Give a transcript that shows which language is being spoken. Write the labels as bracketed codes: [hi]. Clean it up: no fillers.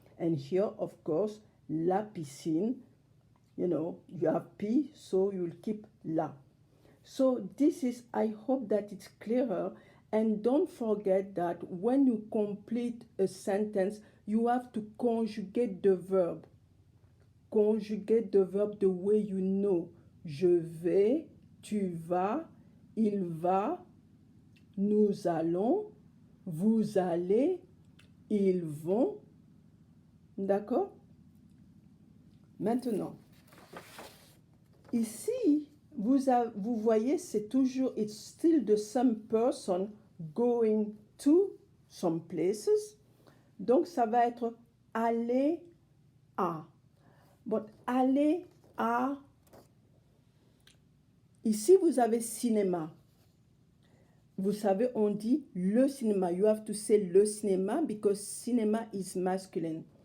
[en] And here, of course, la piscine, you know, you have P, so you'll keep la. So this is, I hope that it's clearer. And don't forget that when you complete a sentence, you have to conjugate the verb. Conjugate the verb the way you know. [fr] Je vais, tu vas, il va, nous allons, vous allez, ils vont. D'accord? Maintenant, ici, vous voyez, c'est toujours, [en] it's still the same person going to some places. [fr] Donc, ça va être aller à. But aller à. Ici, vous avez cinéma. Vous savez, on dit le cinéma. [en] You have to say le cinéma because cinema is masculine.